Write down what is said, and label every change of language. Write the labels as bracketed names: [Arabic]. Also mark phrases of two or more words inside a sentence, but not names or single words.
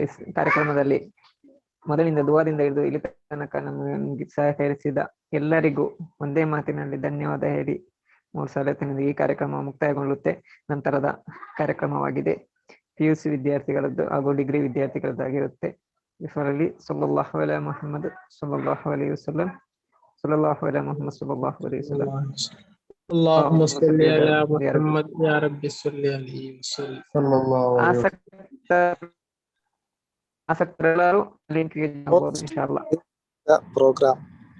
[Kannada] ಕಾರ್ಯಕ್ರಮದಲ್ಲಿ ಮೊದಲಿಂದ ದುವಾದಿಂದ ಹಿಡಿದು ಇಲ್ಲಿ ತನಕ ನಮಗೆ ಸಹಕರಿಸಿದ ಎಲ್ಲರಿಗೂ ಒಂದೇ ಮಾತಿನಲ್ಲಿ ಧನ್ಯವಾದ ಹೇಳಿ 3 ಸಲತಿನಿಂದ ಈ ಕಾರ್ಯಕ್ರಮ ಮುಕ್ತಾಯಗೊಳ್ಳುತ್ತೆ. ನಂತರದ ಕಾರ್ಯಕ್ರಮವಾಗಿದೆ PUC ವಿದ್ಯಾರ್ಥಿಗಳದ್ದು ಹಾಗೂ ಡಿಗ್ರಿ ವಿದ್ಯಾರ್ಥಿಗಳದ್ದಾಗಿರುತ್ತೆ. [Arabic] ಇದರಲ್ಲಿ صلى الله عليه محمد صلى الله عليه وسلم صلى الله عليه محمد صلى الله عليه وسلم اللهم صل على محمد يا رب صل عليه وسلم. [Kannada] ಆಸಕ್ತರೆಲ್ಲರೂ ಲಿಂಕ್ಗೆ ಜಾಯಿನ್ ಆಗಬಹುದು ಇನ್ಶಾಅಲ್ಲಾ. [English] program